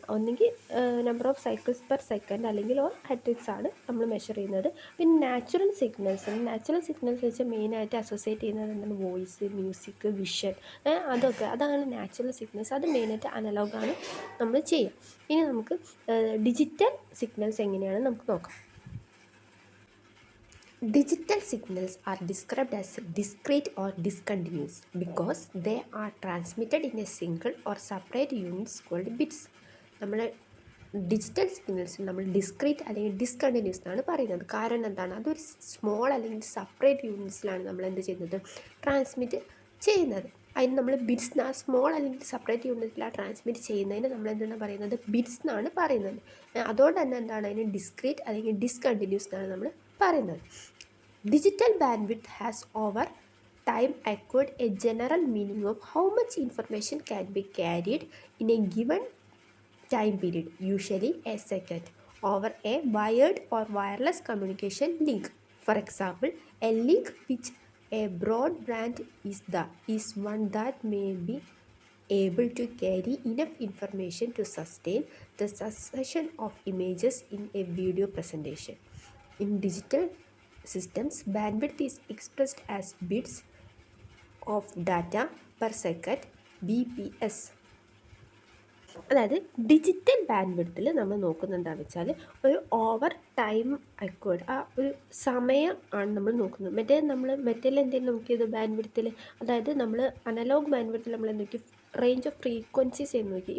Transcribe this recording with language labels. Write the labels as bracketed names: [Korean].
[Malayalam] ഒന്നെങ്കിൽ number of cycles per second അല്ലെങ്കിൽ ഹെട്രിക്സ് ആണ് നമ്മൾ മെഷർ ചെയ്യുന്നത്. പിന്നെ നാച്ചുറൽ സിഗ്നൽസ് വെച്ചാൽ മെയിനായിട്ട് അസോസിയേറ്റ് ചെയ്യുന്നത് എന്താണ്? വോയിസ്, മ്യൂസിക്, വിഷൻ, അതാണ് നാച്ചുറൽ സിഗ്നൽസ്. അത് മെയിനായിട്ട് അനലോഗാണ് നമ്മൾ ചെയ്യുക. ഇനി നമുക്ക് ഡിജിറ്റൽ സിഗ്നൽസ് എങ്ങനെയാണ് നമുക്ക് നോക്കാം. [English] Digital signals are described as discrete or discontinuous because they are transmitted in a single or separate units called bits. [Malayalam] നമ്മൾ ഡിജിറ്റൽ സിഗ്നൽസ് നമ്മൾ ഡിസ്ക്രീറ്റ് അല്ലെങ്കിൽ ഡിസ്കണ്ടിന്യൂസ് എന്നാണ് പറയുന്നത്. കാരണം എന്താണ്? അതൊരു സ്മോൾ അല്ലെങ്കിൽ സെപ്പറേറ്റ് യൂണിറ്റ്സിലാണ് നമ്മൾ എന്ത് ചെയ്യുന്നത്? ട്രാൻസ്മിറ്റ് ചെയ്യുന്നത്. അതിന് നമ്മൾ ബിറ്റ്സ്, സ്മോൾ അല്ലെങ്കിൽ സെപ്പറേറ്റ് യൂണിറ്റിലാണ് ട്രാൻസ്മിറ്റ് ചെയ്യുന്നതിന് നമ്മൾ എന്താണ് പറയുന്നത്? ബിറ്റ്സ് എന്നാണ് പറയുന്നത്. അതുകൊണ്ട് തന്നെ എന്താണ് അതിന് ഡിസ്ക്രീറ്റ് അല്ലെങ്കിൽ ഡിസ്കണ്ടിന്യൂസ് എന്നാണ് നമ്മൾ പറയുന്നത്. [English] Digital bandwidth has over time acquired a general meaning of how much information can be carried in a given time period, usually a second, over a wired or wireless communication link. For example, a link which a broadband is one that may be able to carry enough information to sustain the succession of images in a video presentation. In digital systems, bandwidth is expressed as bits of data per second, BPS. [Malayalam] അതായത് digital band വിഡ്ത്തിൽ നമ്മൾ നോക്കുന്നത് എന്താണെന്ന് വെച്ചാൽ ഒരു over time acquired, ആ ഒരു സമയം ആണ് നമ്മൾ നോക്കുന്നത്. മറ്റേതിൽ എന്തെങ്കിലും നോക്കിയത് ബാൻഡ് വിഡ്ത്തിൽ, അതായത് നമ്മൾ അനലോഗ് ബാൻഡ് വിഡ്ത്തിൽ നമ്മൾ എന്തൊക്കെ റേഞ്ച് ഓഫ് ഫ്രീക്വൻസീസ് എന്ന് നോക്കി.